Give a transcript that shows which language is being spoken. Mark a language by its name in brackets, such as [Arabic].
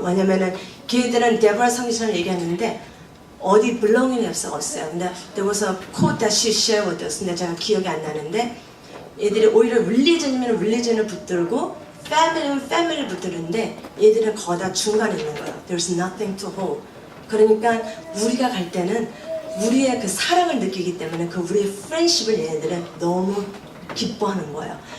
[Korean] 왜냐면은 걔들은 데보라 성기사를 얘기했는데 어디 belonging이 없어요. [English] 근데 there was a quote that she shared with us. [Korean] 근데 제가 기억이 안 나는데 얘들이 오히려 religion이면 religion을 붙들고 family면 family를 붙드는데 얘들은 거다 중간에 있는 거예요. [English] There's nothing to hold. [Korean] 그러니까 우리가 갈 때는 우리의 그 사랑을 느끼기 때문에 그 우리의 friendship을 얘네들은 너무 기뻐하는 거예요.